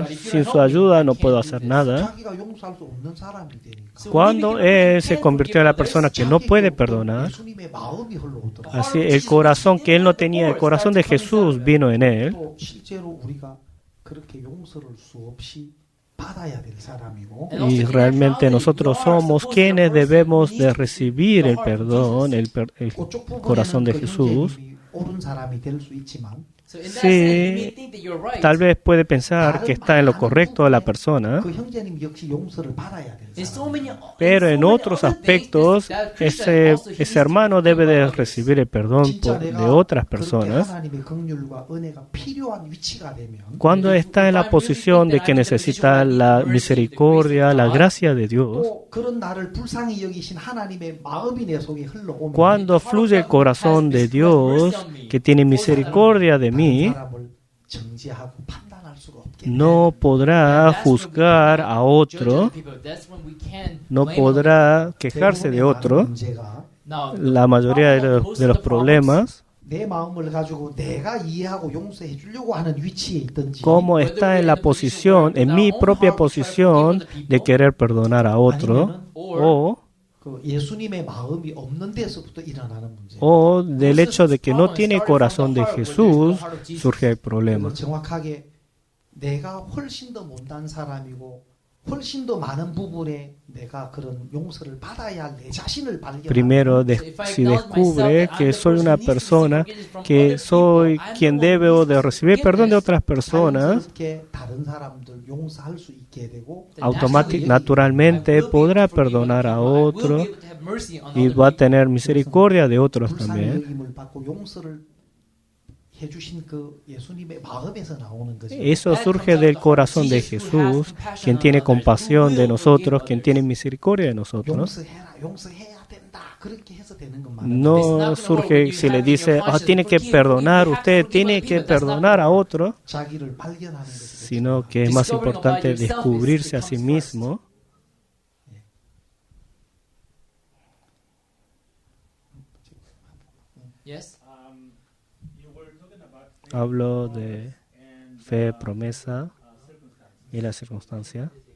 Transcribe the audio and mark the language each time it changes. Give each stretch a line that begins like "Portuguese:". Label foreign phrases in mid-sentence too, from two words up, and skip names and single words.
Spanish: Sin su ayuda no puedo hacer nada. Cuando él se convirtió en la persona que no puede perdonar, así el corazón que él no tenía, el corazón de Jesús vino en él. Y realmente nosotros somos quienes debemos de recibir el perdón, el corazón de Jesús.
English: So in that sense, you may
Spanish: Sí,
English: think that you're right.
Spanish: tal vez puede pensar que está en lo correcto la persona,
Korean: 그 형제님 역시 용서를 받아야 되는
English: In so
Korean: 사람.
English: many,
Spanish: pero
English: in
Spanish: en
English: so many
Spanish: otros
English: other things,
Spanish: aspectos
English: that Christian also, he needs
Spanish: ese
English: to
Spanish: hermano
English: be
Spanish: debe de
English: about others.
Spanish: recibir el perdón
Korean: 진짜
Spanish: de
Korean: 내가
Spanish: otras
Korean: 그렇게
Spanish: personas.
Korean: 하나님의 긍휼과 은혜가 필요한 위치가 되면
Spanish: Cuando está en la posición de que necesita la misericordia, la gracia de Dios,
Korean: 또 그런 나를 불쌍히 여기신 하나님의 마음이 내 속에 흘러오면
Spanish: cuando fluye el corazón de Dios que tiene misericordia de
Korean: 다른
Spanish: mí,
Korean: 사람을 정죄하고 판단할 수가 없겠네.
Spanish: no podrá juzgar a otro, no podrá quejarse de otro.
Korean: 문제가
Spanish: La mayoría de los problemas,
Korean: 내 마음을 가지고 내가 이해하고 용서해 주려고 하는 위치에 있든지
Spanish: como está en la posición, en mi propia posición de querer perdonar a otro,
Korean: 그 예수님의 마음이 없는 데서부터 일어나는 문제.
Spanish: o del hecho de que no tiene corazón de Jesús, surge el problema.
Korean: 그래서 정확하게 내가 훨씬 더 못난 사람이고 훨씬 더 많은 부분에 내가 그런 용서를 받아야 할 내 자신을
Spanish: Primero,
Korean: 발견하고
Spanish: si descubre que soy una persona, que soy quien debe o de recibir perdón de otras personas,
Korean: 자연스럽게 다른 사람들 용서할 수 있게 되고
Spanish: naturalmente podrá perdonar a otro y va a tener misericordia de otros
Korean: 불쌍히
Spanish: también.
Korean: 여김을 받고 용서를 해주신 그 예수님의 마음에서 나오는 거죠.
Spanish: Eso surge del corazón de Jesús, quien tiene compasión de nosotros, quien tiene misericordia de nosotros.
Korean: 용서해라, 용서해야 된다. 그렇게 해서 되는 것만.
Spanish: No surge si le dice, tiene que perdonar, usted tiene que perdonar a otro,
Korean: 자기를 발견하는 것이
Spanish: sino que es más importante descubrirse a sí mismo.
English: Yes.
Spanish: Hablo de fe, promesa y la circunstancia.